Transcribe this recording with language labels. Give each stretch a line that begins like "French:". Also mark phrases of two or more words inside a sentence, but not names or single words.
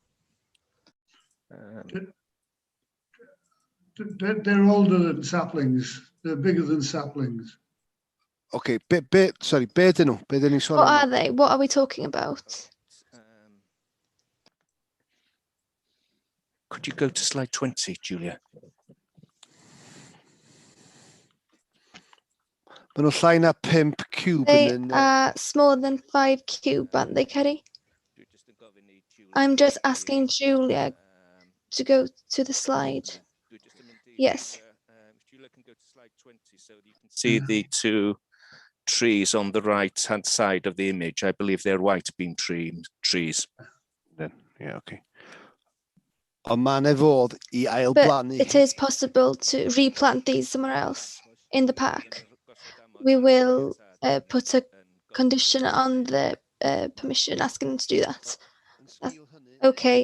English: They're older than saplings. They're bigger than saplings. Okay, sorry, What are they? What are we talking about? Could you go to slide 20, Julia?
Welsh: Maen nhw'n llai na 5 cube
English: They
Welsh: yn
English: are smaller than 5 cube, aren't they, Kerry? I'm just asking Julia to go to the slide. Yes. Julia can go to slide 20 so you can see the two trees on the right-hand side of the image. I believe they're white beam trees. Then, yeah,
Welsh: okay. Ond ma'n fodd I ail
English: But
Welsh: blannu.
English: it is possible to replant these somewhere else in the park. We will put a condition on the permission asking them to do that. Okay.